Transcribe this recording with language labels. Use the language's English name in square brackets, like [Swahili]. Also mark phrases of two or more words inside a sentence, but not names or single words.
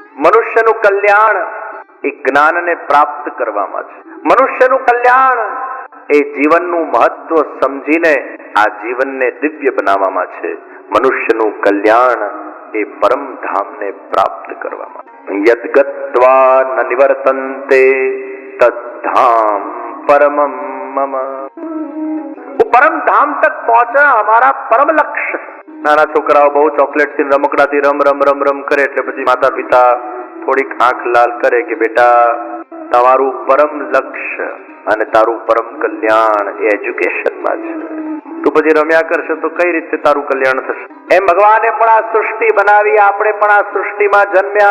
[Gujarati] મનુષ્યનું કલ્યાણ એ જ્ઞાનને પ્રાપ્ત કરવામાં છે. મનુષ્યનું કલ્યાણ એ જીવનનું મહત્વ સમજીને આ જીવનને દિવ્ય બનાવવામાં છે. મનુષ્યનું કલ્યાણ એ પરમ ધામને પ્રાપ્ત કરવામાં. [Sanskrit] यद्गत्वा न निवर्तन्ते तद्धाम परमम मम. [Hindi] वो परम धाम तक पहुंचना हमारा परम लक्ष्य. [Gujarati] નાના છોકરાઓ બહુ ચોકલેટ થી રમકડાથી રમ રમ રમ રમ કરે એટલે પછી માતા પિતા થોડીક આંખ લાલ કરે કે બેટા તમારું પરમ લક્ષ્ય અને તારું પરમ કલ્યાણ એ એજ્યુકેશનમાં છે. તું પછી રમ્યા કરશે તો કઈ રીતે તારું કલ્યાણ થશે? એમ ભગવાને પણ આ સૃષ્ટિ બનાવી, આપણે પણ આ સૃષ્ટિમાં જન્મ્યા.